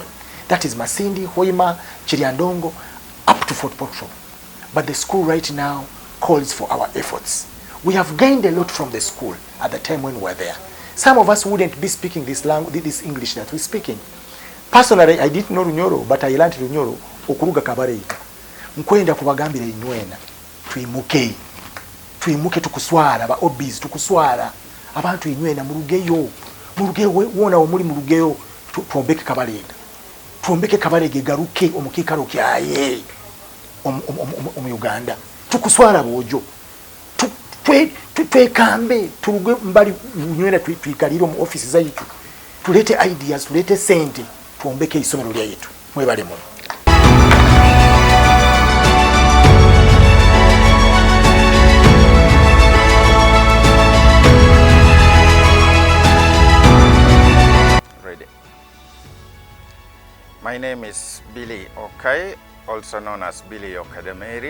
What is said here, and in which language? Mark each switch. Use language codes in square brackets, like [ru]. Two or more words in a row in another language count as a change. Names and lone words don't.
[en] That is Masindi, Hoima, Chiriandongo, up to Fort Portal. But the school right now calls for our efforts. We have gained a lot from the school at the time when we were there. Some of us wouldn't be speaking this language, this English that we're speaking. Personally, I didn't know Runyoro, but I learned Runyoro okuruga Kabalega. [nyo] Nkwenda kubagambira inywena tuimuke. Tuimuke tukuswara ba obis tukuswara. Abantu inywena murugeyo. Murugeyo wona omuli murugeyo tuombeke Kabalega. Tuombeke Kabalega garuke omukikaro kyaye. Uganda. Tukuswara bojo. Twekambe turuge mbali nywena tuikalira mu office zaitu. Tulete ideas, tulete sente. Tuombeke isomero lya yetu. Mwebale mu. [en] Ready. My name is Billy Okai, also known as Billy Okademeri.